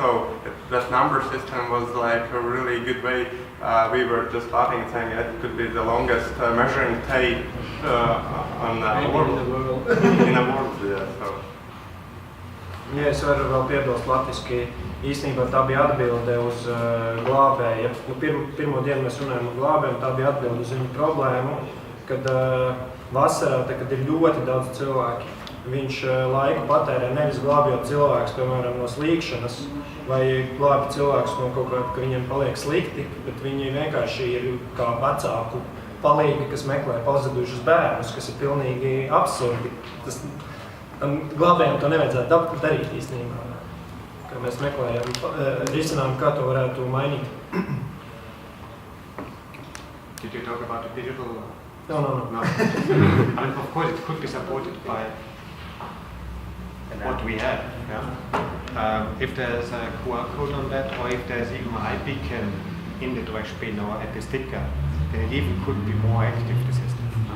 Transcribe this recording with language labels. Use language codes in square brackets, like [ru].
[en] So that number system was like a really good way. We were just laughing, saying it could be the longest measuring tape on the world. In the world, yeah. So. [lv] Ja, es varu vēl piebilst latviski, īstenībā tā bija atbilde uz glābēja. Pirmo dienu mēs runājam ar glābēju, tā bija atbilde uz viņu problēmu, kad vasarā, kad ir ļoti daudz cilvēki, viņš laiku patērē nevis glābjot cilvēkus, piemēram, no slīkšanas, vai glābi cilvēkus no kaut kā, ka viņiem paliek slikti, bet viņi vienkārši ir kā vecāku palīgi, kas meklē pazudušus bērnus, kas ir pilnīgi absurdi. Glābējiem to nevajadzētu darīt īstenībā, ka mēs meklējam risinājumu, kā to varētu mainīt. [en] Did you talk about the digital? No. I mean, of course, it could be supported by what we have. Yeah? If there's a QR code on that, or if there's even an iBeacon in the trash bin or at the sticker, then it even could be more active, the system.